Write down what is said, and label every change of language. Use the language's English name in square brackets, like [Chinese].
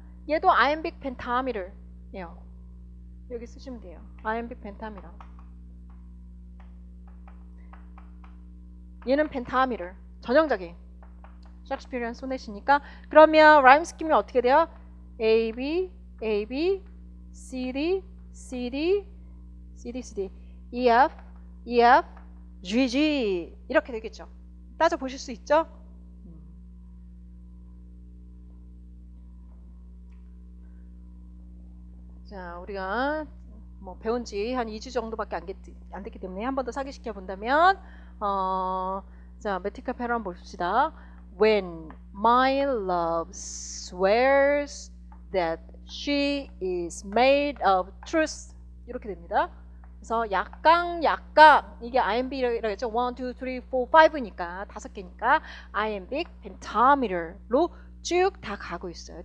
[Korean] 얘도 iambic pentameter예요. 여기 쓰시면 돼요. iambic pentameter. 얘는 펜타미터, 전형적인 셰익스피어리안 소넷이니까 그러면 라임 스킴이 어떻게 돼요? A, B, A, B, C, D, C, D, C, D, C, D, E, F, E, F, G, G 이렇게 되겠죠. 따져 보실 수 있죠? 자, 우리가 뭐 배운 지 한 2주 정도밖에 안 됐기 때문에 한 번 더 사기시켜 본다면 자, 메트리카 패런 봅시다. [English] When my love swears that she is made of truth [Korean] 이렇게 됩니다. 그래서 약강 이게 iambic이라고 했죠. 1, 2, 3, 4, 5니까 5개니까 iambic pentameter로 쭉 다 가고 있어요.